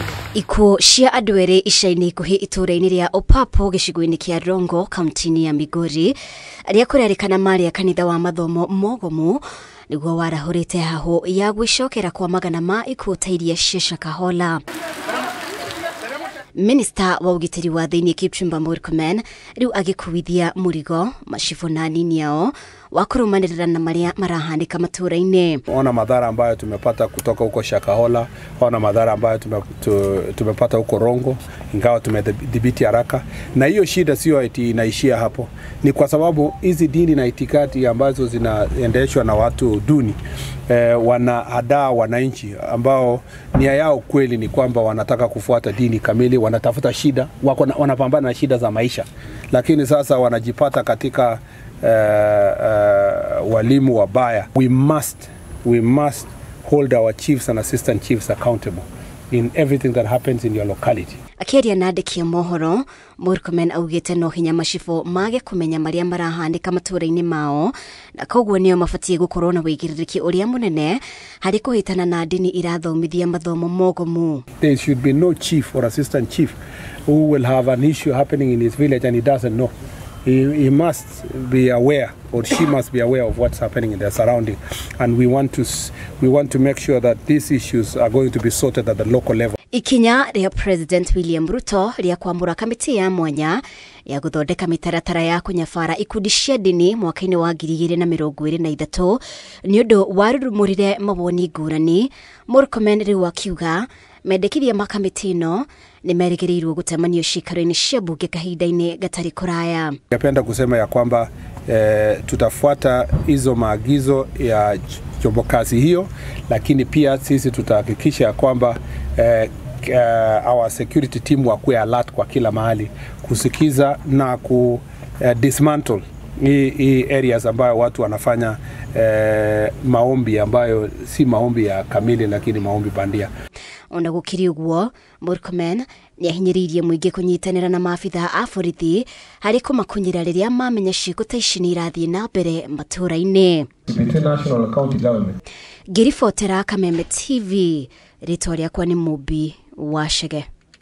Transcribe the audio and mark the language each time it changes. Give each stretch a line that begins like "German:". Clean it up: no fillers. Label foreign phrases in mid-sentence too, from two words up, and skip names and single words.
Kikuyu: Ikuo cia andũ erĩ ica-inĩ ikuhĩ itũũra-inĩ rĩa Opapo gĩcigo-inĩ kĩa Rongo kaunti-inĩ ya Migori arĩa kũrerĩkana marĩ kanitha wa mathomo Mogomu nĩguo warahũrĩte hahũ ya gwĩcokera kwa magana ma ikuũ ta iria cia Shakahola. Minister wa ũgitĩri wa thĩinĩ Kipchumba Murkomen rĩu agĩkuithia mũrigo macibũ na anini ao wa kũrũmanĩrĩra na marĩa marahanĩka matũũra-inĩ.
Swahili: Ona madhara ambayo tumepata kutoka huko Shakahola, ona madhara ambayo tumepata huko Rongo, ingawa tumedhibiti haraka. Na hiyo shida sio eti inaishia hapo. Ni kwa sababu hizi dini na itikadi ambazo zinaendeshwa na watu duni wanahadaa wananchi ambao nia yao kweli ni kwamba wanataka kufuata dini kamili, wanatafuta shida, wanapambana na shida za maisha. Lakini sasa wanajipata katika walimu wabaya.
English: We must hold our chiefs and assistant chiefs accountable in everything that happens in your locality.
Kikuyu: Akĩaria na andĩki a mohoro, Murkomen augĩte no hinya macibũ mage kũmenya marĩa marahanĩka matũũra-inĩ mao, na koguo nĩo mabatie gũkorwo na wĩigĩrĩrĩki ũrĩa mũnene harĩ kũhĩtana na ndini irathomithia mathomo Mogomu.
English: There should be no chief or assistant chief who will have an issue happening in his village and he doesn't know. He must be aware, or she must be aware of what's happening in their surrounding, and we want to make sure that these issues are going to be sorted at the local level.
Kikuyu: Ikinya rĩa President William Ruto rĩa kwamũra kamĩtĩ ya mwanya ya gũthondeka mĩtaratara ya kũnyabara ikundi cia ndini mwaka-inĩ wa 2023 nĩ ũndũ warurumũrire mawoni ngũrani. Murkomen rĩu akiuga mendekithia ma kamĩtĩ ĩno nĩ merĩgĩrĩirwo gũtemanio cikaro-inĩ cia mbunge kahinda-inĩ gatarĩ kũraya.
Swahili: Napenda kusema ya kwamba tutafuata hizo maagizo ya chombo kazi hiyo, lakini pia sisi tutahakikisha ya kwamba
English: our security team
Swahili: wakuwe alert kwa kila mahali kusikiza na dismantle hii areas ambayo watu wanafanya maombi ambayo si maombi ya kamili lakini maombi bandia.
Kikuyu: Ona gũkĩrĩ ũguo, Murkomen nĩahinyĩrĩirie mũingĩ kũnyitanĩra na maabitha a borithi harĩ kũmakunyĩra rĩrĩa mamenya ciĩko ta ici nĩ irathiĩ na mbere matũũra-inĩ. Ngĩribotera Kameme TV, rĩtwa rĩakwa nĩ Mũmbi wa Chege.